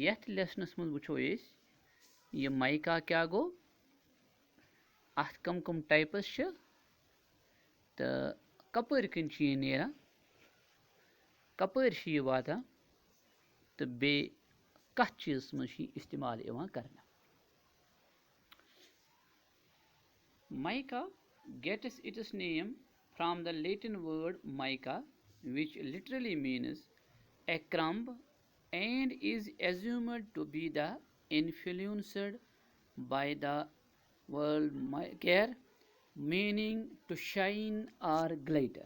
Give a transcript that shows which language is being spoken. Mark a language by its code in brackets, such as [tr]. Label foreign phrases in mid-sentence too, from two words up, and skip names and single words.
[ks] यथ लेसनस मज वुचो ये माइका क्या गो, अथ कम कम टाइप्स तो कपर कन ये नेरान, कपर ये वातान तो बे कथ चीज मज इस्तेमाल करने। [en] Mica gets its name from the Latin word mica, which literally means a crumb and is assumed to be the influenced by the word micare, meaning to shine or glitter.